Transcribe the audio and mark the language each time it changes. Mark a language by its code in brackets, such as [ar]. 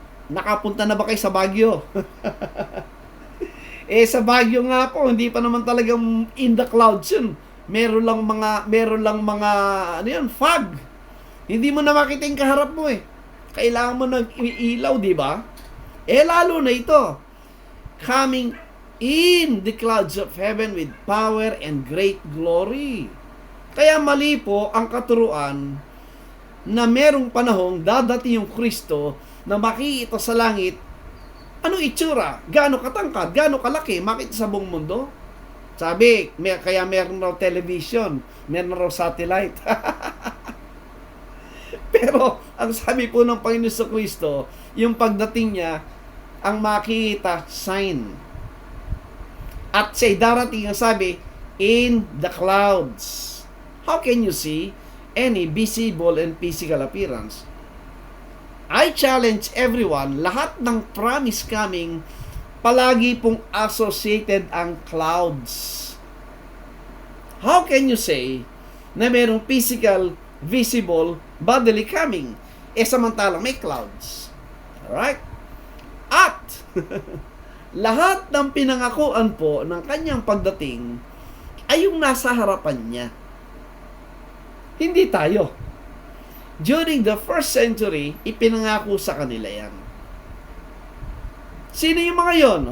[tl] Nakapunta na ba kayo sa Baguio? Sa Baguio nga po, hindi pa naman talagang [en] in the clouds [tl] yun. Meron lang mga, ano yan, fog. Hindi mo na makita yung kaharap mo eh. Kailangan mo ng ilaw, di ba? Lalo na ito. [en] Coming in the clouds of heaven with power and great glory. [tl] Kaya mali po ang katuruan na merong panahong dadating yung Kristo na makikita sa langit. Anong itsura? Gaano katangkad? Gaano kalaki? Makita sa buong mundo? Sabi, kaya meron raw television, meron raw satellite. Pero, ang sabi po ng Panginoon sa Kristo, yung pagdating niya, ang makita, sign. At siya darating ang sabi, in the clouds. [en] How can you see any visible and physical appearance? I challenge everyone, [tl] lahat ng [en] promise coming, [tl] palagi pong [en] associated ang clouds. How can you say [tl] na mayroong [en] physical, visible, bodily coming? [tl] Samantalang may clouds. [en] Alright? [tl] At, lahat ng pinangakuan po ng kanyang pagdating ay yung nasa harapan niya. Hindi tayo. [en] During the first century, [tl] ipinangako sa kanila yan. Sino yung mga yon?